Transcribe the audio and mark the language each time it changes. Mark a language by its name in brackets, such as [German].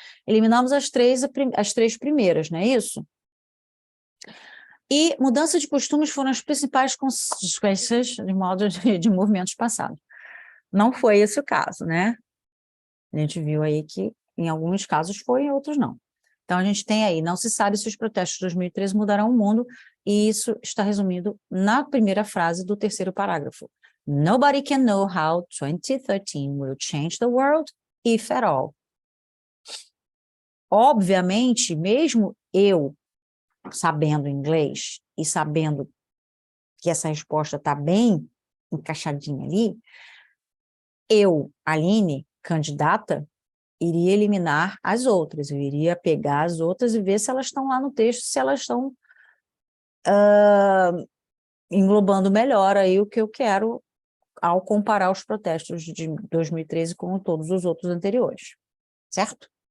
[Portuguese] Eliminamos as três primeiras, não é isso? E mudança de costumes foram as principais consequências de movimentos passados. Não foi esse o caso, né? A gente viu aí que em alguns casos foi, em outros não. Então, a gente tem aí, não se sabe se os protestos de 2013 mudarão o mundo, e isso está resumido na primeira frase do terceiro parágrafo. [English] Nobody can know how 2013 will change the world, if at all. [Portuguese] Obviamente, mesmo eu sabendo inglês e sabendo que essa resposta está bem encaixadinha ali, eu, Aline, candidata, iria eliminar as outras, eu iria pegar as outras e ver se elas estão lá no texto, se elas estão englobando melhor aí o que eu quero ao comparar os protestos de 2013 com todos os outros anteriores, certo?